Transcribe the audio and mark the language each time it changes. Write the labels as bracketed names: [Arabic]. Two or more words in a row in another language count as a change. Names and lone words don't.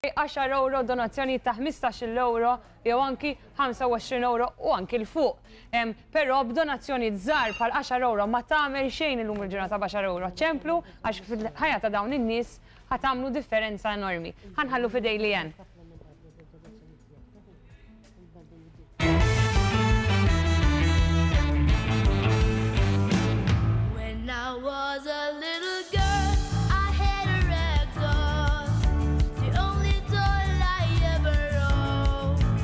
[Maltese] €10 donazzjoni ta' €15 jew anki €25 u anki l-fuq. Però b'donazzjoni żgħar bħal €10 ma tagħmel xejn illum il-ġurnata b'10 ċemplu għax fil-ħajja ta' dawn in-nies ħatamlu differenza enormi. Ħanħallu fidej li jen. [English] When I was a little girl, I had a rag doll, the only doll I ever owned.